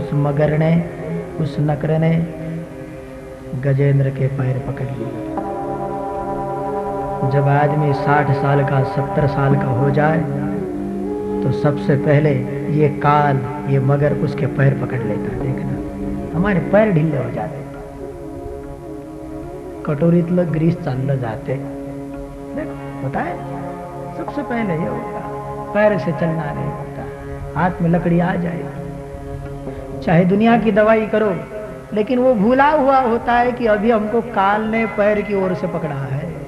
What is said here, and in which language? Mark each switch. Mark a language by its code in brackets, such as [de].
[hi] उस मगर ने, उस नक्र ने गजेंद्र के पैर पकड़ लिए। जब आदमी 60 साल का, 70 साल का हो जाए तो सबसे पहले ये काल, ये मगर उसके पैर पकड़ लेता है। देखना, हमारे पैर ढीले हो जाते, [mr] कटोरीतलं ग्रीस चाललं जाते। [hi] देखो होता है, सबसे पहले ये होता, पैर से चलना नहीं होता, हाथ में लकड़ी आ जाएगी। चाहे दुनिया की दवाई करो, लेकिन वो भूला हुआ होता है कि अभी हमको काल ने पैर की ओर से पकड़ा है।